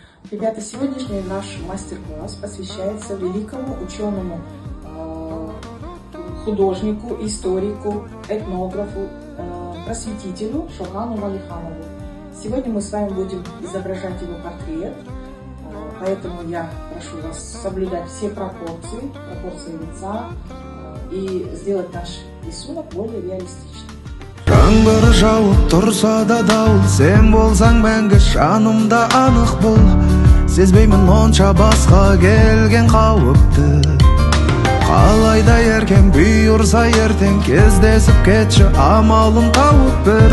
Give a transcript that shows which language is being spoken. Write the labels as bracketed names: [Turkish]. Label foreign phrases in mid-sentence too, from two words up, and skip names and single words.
[Russian] Ребята, сегодняшний наш мастер-класс посвящается великому ученому, художнику, историку, этнографу, просветителю Шохану Валиханову. Сегодня мы с вами будем изображать его портрет, поэтому я прошу вас соблюдать все пропорции лица и сделать наш рисунок более реалистичным. [Kazakh] Жаңбыр жауып тұрса да дауыл, сен болсаң мәңгі жанымда анық бұл. Сезбеймін онша басқа келген қауіпті. Қалайда еркем бұйырса ертең, кездесіп кетші амалын тауып бір.